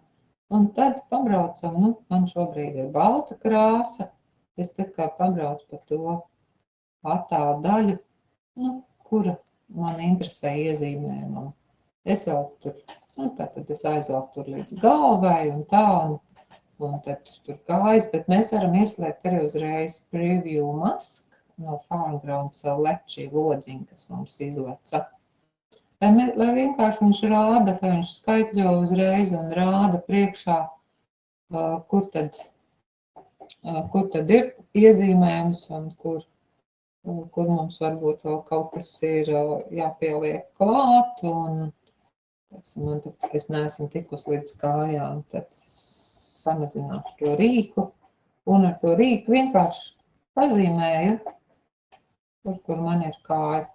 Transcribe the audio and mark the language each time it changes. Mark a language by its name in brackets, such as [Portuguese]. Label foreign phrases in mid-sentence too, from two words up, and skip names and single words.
[Latvian] Un tad pabraucam, man šobrīd ir balta krāsa, es tā kā pabraucu pa to attēlu daļu, kura man interesē iezīmējumam. Es jau tur, tātad es aizvelku tur līdz galvai un tā, un tad tur kājas, bet mēs varam ieslēgt arī uzreiz [English] preview mask [Latvian] no [English] foreground select [Latvian] šī lodziņa, kas mums izleca. Lai vienkārši viņš rāda, ka viņš skaitļo uzreiz un rāda priekšā, kur tad ir iezīmējums un kur mums varbūt vēl kaut kas ir jāpieliek klāt, un man tad, es neesmu tikus līdz kājām, tad samazināšu to rīku, un ar to rīku vienkārši pazīmēju, kur man ir kājas.